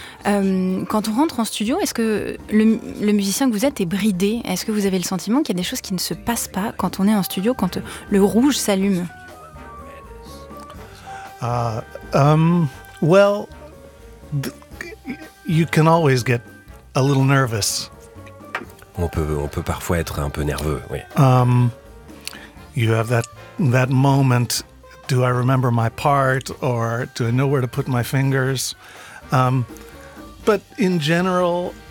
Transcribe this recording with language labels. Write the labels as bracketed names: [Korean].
[French] Quand on rentre en studio, est-ce que le musicien que vous êtes est bridé? Est-ce que vous avez le sentiment qu'il y a des choses qui ne se passent pas quand on est en studio, quand le rouge s'allume? [English] Well, you can always get a little nervous. [French] On peut parfois être un peu nerveux, oui. [English] You have that moment, do I remember my part or do I know where to put my fingers? But in general,